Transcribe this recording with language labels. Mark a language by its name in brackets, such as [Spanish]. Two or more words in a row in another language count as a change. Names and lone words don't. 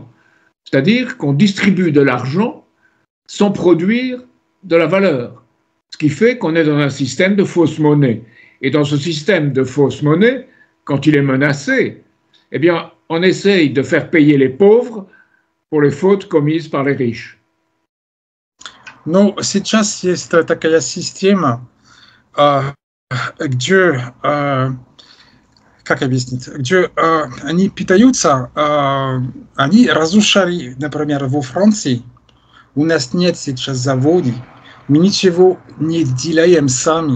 [French] C'est-à-dire qu'on distribue de l'argent sans produire de la valeur. Ce qui fait qu'on est dans un système de fausse monnaie. Et dans ce système de fausse monnaie, quand il est menacé, eh bien, on essaye de faire payer les pauvres pour les fautes commises par les riches. [Russian] Ну, сейчас есть такая система, где, как объяснить, где они питаются, они разрушали, например, во Франции, у нас нет сейчас заводов, мы ничего не делаем сами.